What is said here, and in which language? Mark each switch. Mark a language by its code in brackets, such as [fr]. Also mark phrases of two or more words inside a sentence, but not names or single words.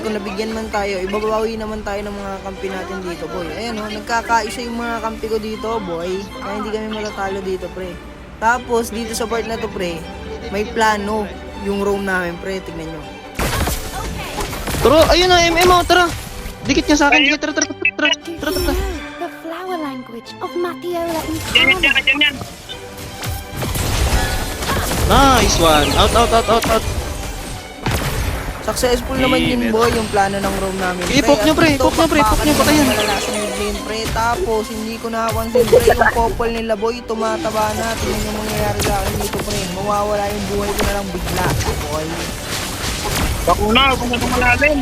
[tl] Kung nabigyan man tayo, ibabawi naman tayo ng mga kampi natin dito, boy. Ayan, oh, nagkakaisa yung mga kampi ko dito, boy. Kaya hindi kami matatalo dito, pre. Tapos, dito sa part na to, pre, may plano yung roam namin, pre. Tignan nyo. Tara, ayun na, MM, oh, tara. Dikit niya sa akin, dikit, tara, tara, tara, tara, [en] Do [tl] tara, [en] you [tl] tara. [en] know the flower language of Matiola in [tl] Yan, [en] Ghana? [tl] yan. [en] Nice one. Out, out, out, out, out. [tl] Successful naman yun, boy, yung plano ng roam namin. Sige, poke nyo, pre. Poke nyo, pre. Poke nyo, patayin. Malalasan yung lane, pre. Tapos, hindi ko napansin, pre, yung couple nila, boy, tumataba na. Tingnan yung mangyayari sa akin dito, pre. Mawawala yung buhay ko na lang bigla, boy. Bakuna, kung ano malalim.